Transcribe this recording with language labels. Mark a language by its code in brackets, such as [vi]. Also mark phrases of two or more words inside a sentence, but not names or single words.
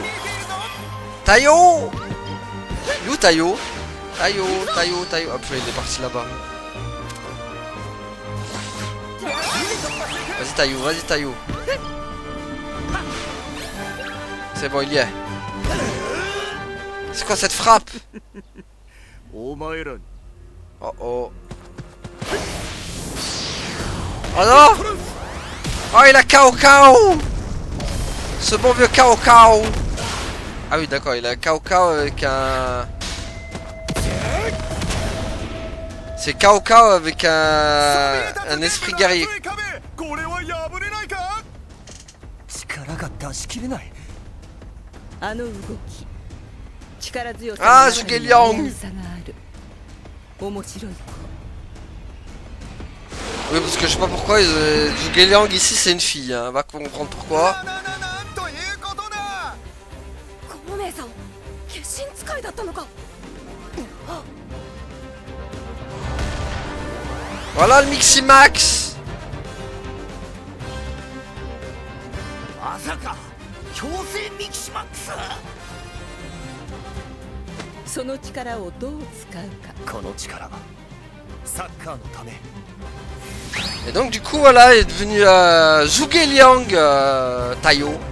[fr] Taio. Il est où Taio? Taio. Hop, il est parti là-bas. Vas-y Taio. C'est bon, il y est. C'est quoi cette frappe? [ja] お前らに [fr] Oh oh. Oh non. Oh, il a Kao Kao. Ce bon vieux Kao Kao. Ah oui, d'accord, il a Kao Kao avec un... C'est Kao Kao avec un esprit guerrier. [ja] これは破れないか力が出し切れない。あの動き力強さ Ah, の中に Zhuge-Liang. 差がある面白い子 [fr] Oui, parce que je sais pas pourquoi, Zhuge-Liang ici c'est une fille, hein. On va comprendre pourquoi. [ja] なんということだ孔明さん化身使いだったのか [fr] Voilà le Miximax. [ja] まさか強制ミキシマックスその力をどう使うかこの力はサッカーのため。 [fr] Et donc du coup voilà, il est devenu Zhuge-Liang Taio.